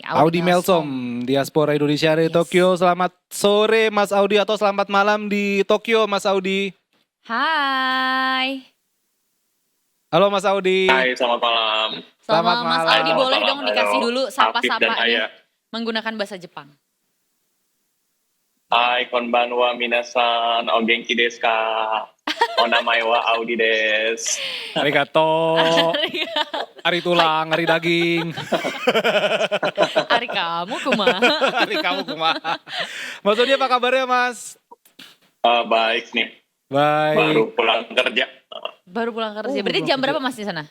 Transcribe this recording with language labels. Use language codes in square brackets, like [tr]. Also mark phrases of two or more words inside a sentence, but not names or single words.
[id] Audi Melsom, diaspora Indonesia di Tokyo. Selamat sore Mas Audi atau selamat malam di Tokyo Mas Audi. Hai. Halo Mas Audi. Hai, selamat malam. Selamat Selamat Mas malam. Audi, Selamat boleh malam. dong dikasih Halo, dulu Afif dan sapa-sapanya Aya. menggunakan bahasa Jepang. [ja] Hai, こんばんは皆さん、お元気ですか? お名前はAudiです. Arigato. [id] Hari tulang, hari daging. Hari kamu kumaha? Hari kamu kumaha. Mas Audi apa kabarnya Mas? Baik nih, Baik. baru pulang kerja. Baru pulang kerja. Oh, Berarti baru jam pulang berapa kerja. Mas di sana?